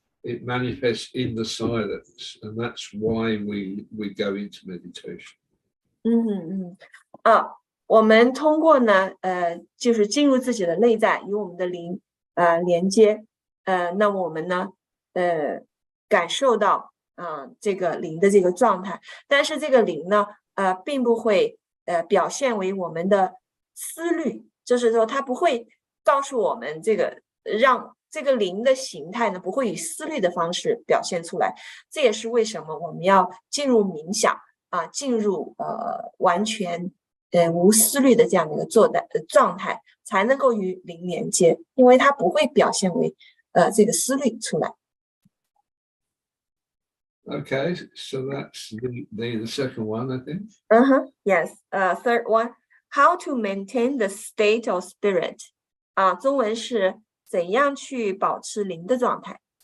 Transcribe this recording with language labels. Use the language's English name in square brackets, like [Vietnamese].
[English] It manifests in the silence, and that's why we go into meditation. [Chinese] 我们通过呢就是进入自己的内在，与我们的灵连接，那我们呢感受到这个灵的这个状态，但是这个灵呢并不会表现为我们的思虑，就是说它不会告诉我们这个，让这个灵的形态呢不会以思虑的方式表现出来。这也是为什么我们要进入冥想进入完全无思虑的这样的一个状态，才能够与灵连接，因为它不会表现为这个思虑出来。 [English] Okay, so that's the second one, I think. Yes. Third one, how to maintain the state of spirit. [Chinese] 中文是怎样去保持灵的状态。